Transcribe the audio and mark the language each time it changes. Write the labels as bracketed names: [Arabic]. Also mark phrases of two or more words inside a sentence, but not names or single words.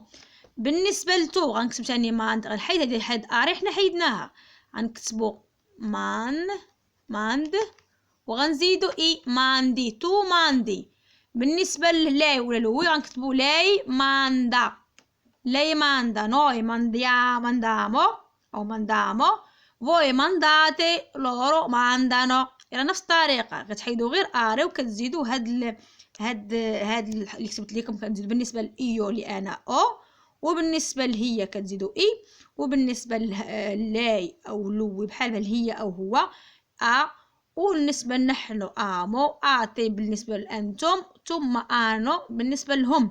[Arabic] بالنسبه لتو غنكتب ثاني ماند، غنحيد هذه حد اري حنا حيدناها، غنكتبوا ماند وغنزيدو اي ماندي، تو ماندي. بالنسبه للاي ولا لوي غنكتبوا [Italian] lei manda, lei manda, noi mandiamo [Arabic] او ماندامو، [Italian] voi mandate loro mandano. [Arabic] على نفس الطريقه كتحيدوا غير اري وكتزيدوا هاد اللي كتبت لكم. كنزيدوا بالنسبه لايو اللي انا او، وبالنسبه لهي كتزيدوا اي، وبالنسبه لاي او لوي بحال هي او هو ا، وبالنسبه نحن امو اتي، بالنسبه لانتم ثم انو بالنسبه لهم.